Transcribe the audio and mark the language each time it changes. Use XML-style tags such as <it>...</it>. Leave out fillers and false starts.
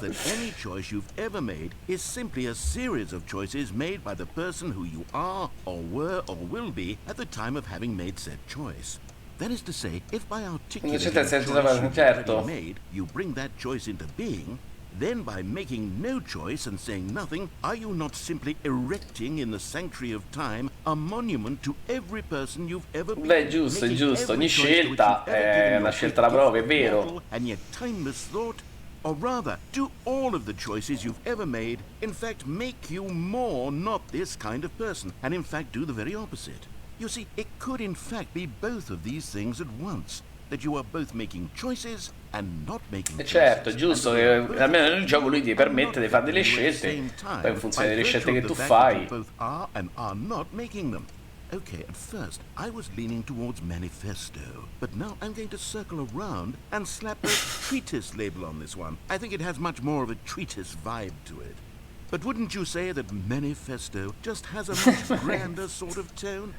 <en>That any choice you've ever made is simply a series of choices made by the person who you are, or were, or will be at the time of having made said choice. That is to say, if by articulating the choice you've already made, you bring that choice into being, then by making no choice and saying nothing, are you not simply erecting in the sanctuary of time a monument to every person you've ever been?</en> <it>Beh, giusto, giusto. Ogni scelta è una scelta da propria, è vero.</it> <en>And yet timeless thought, or rather, do all of the choices you've ever made, in fact, make you more not this kind of person, and in fact do the very opposite. You see, it could in fact be both of these things at once. That you are both making choices and not making choices.</en> <it>Certo, è giusto che almeno nel gioco lui ti permette di fare delle scelte, poi in funzione delle scelte che tu fai.</it> <en>Both are and are not making them. Okay, at first I was leaning towards manifesto, but now I'm going to circle around and slap a treatise label on this one. I think it has much more of a treatise vibe to it. But wouldn't you say that manifesto just has a much grander sort of tone?</en>